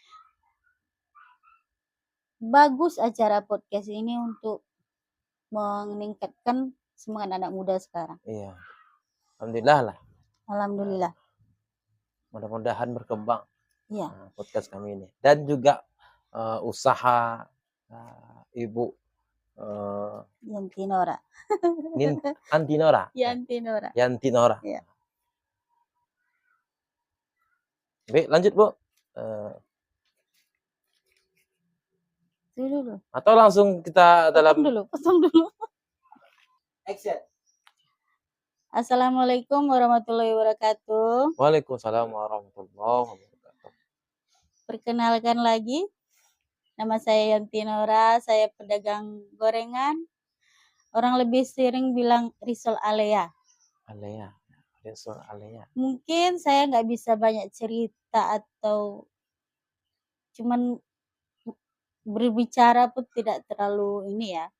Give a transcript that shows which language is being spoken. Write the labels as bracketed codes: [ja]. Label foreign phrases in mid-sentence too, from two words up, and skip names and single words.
[id] Bagus acara podcast ini untuk meningkatkan semangat anak muda sekarang. Iya. Alhamdulillah lah. Alhamdulillah. Mudah-mudahan berkembang Iya. podcast kami ini. Dan juga usaha Ibu Yantinora. Antinora. Yantinora. Yantinora. Iya. Baik, lanjut Bu. Itu dulu. Atau langsung kita dalam Potong dulu. action. [ar] السلام عليكم ورحمة الله وبركاته. وعليكم السلام ورحمة الله وبركاته. [id] Perkenalkan lagi, nama saya Yantinora, saya pedagang gorengan. Orang lebih sering bilang Risol Alea. Alea. Risol Alea. Mungkin saya nggak bisa banyak cerita atau cuman berbicara pun tidak terlalu ini ya.